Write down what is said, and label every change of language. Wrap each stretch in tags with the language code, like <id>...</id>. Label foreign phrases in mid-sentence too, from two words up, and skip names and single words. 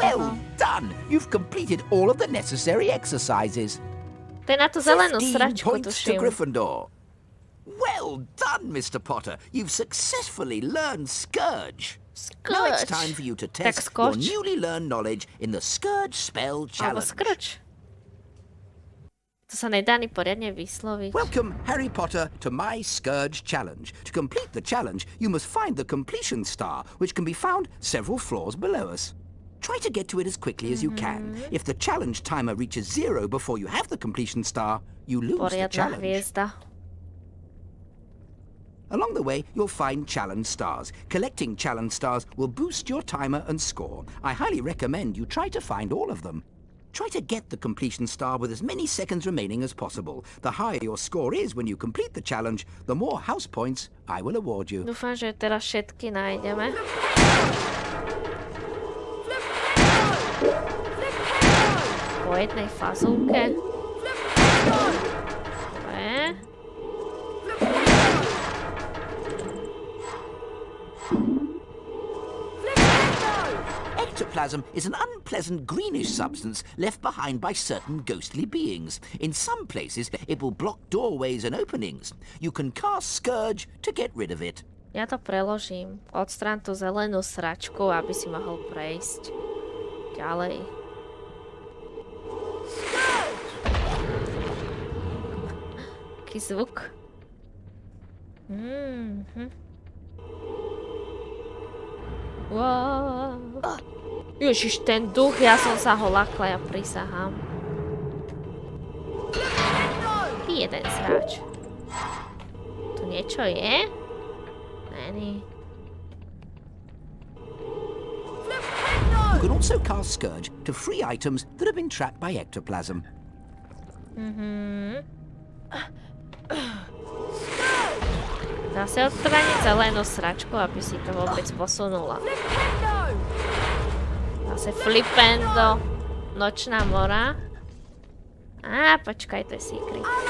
<en>Well done. You've completed all of the necessary exercises.</en> <sk>To je na tú zelenú</sk> <en>15</en> <sk>sračku,</sk> <en>points to</en> <sk>tuším.</sk> <en>Gryffindor. Well done, Mr. Potter. You've successfully learned Scourge. Now it's Scourge. time for you to</en> <sk>Tak</sk> <en>test your Scourge. newly learned knowledge in the Scourge Spell</en> <sk>Alebo</sk> <en>Challenge.</en> <sk>skrč. To sa nedá ani poriadne vysloviť.</sk> <en>Welcome, Harry Potter, to my Scourge Challenge. To complete the challenge, you must find the completion star, which can be found several floors below us. Try to get to it as quickly as you can. If the challenge timer reaches 0 before you have the completion star, you lose the</en> <sk>Poriadna</sk> <en>challenge.</en> <sk>hviezda.</sk> <en>Along the way, you'll find challenge stars. Collecting challenge stars will boost your timer and score. I highly recommend you try to find all of them. Try to get the completion star with as many seconds remaining as possible. The higher your score is when you complete the challenge, the more house points I will award you.</en> <sk>Dúfam, že teraz všetky nájdeme. Po jednej fazulke. Dobre.</sk> <en>Ectoplasm is an unpleasant greenish substance left behind by certain ghostly beings. In some places, it will block doorways and openings. You can cast Scourge to get rid of it.</en> <sk>Ja to preložím. Odstrán tú zelenú sračku, aby si mohol prejsť ďalej. Aký zvuk. Wow. Ježiš, ten duch, ja som sa ho lakla, ja prisahám. Ty jeden sráč. Tu niečo je? Není. You can also cast Scourge to free items that have been trapped by ectoplasm. Zase odstrániť zelenú sračku, aby si to vôbec posunula. Zase flipendo. Nočná mora. Á, počkaj, to je secret.</sk>